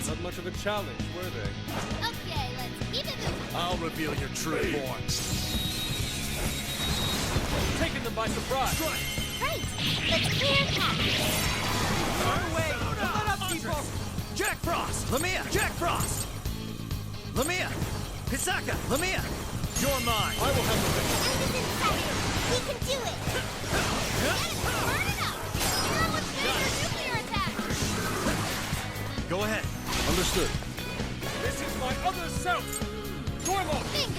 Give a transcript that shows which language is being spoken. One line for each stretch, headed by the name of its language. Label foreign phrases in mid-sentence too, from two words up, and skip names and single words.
English: Not much of a challenge, were they? Okay, let's keep it moving. I'll reveal your true form. Taking them by surprise. Great! Let's clear a path. Far away! Don't let up, people! Jack Frost! Lamia! Jack Frost! Lamia! Hisaka! Lamia! You're mine! I will handle this. End is inside you. We can do it! Get it! Burn it up! Now let's get your nuclear attack! Go ahead. Understood. This is my other self. Gormo. Bingo!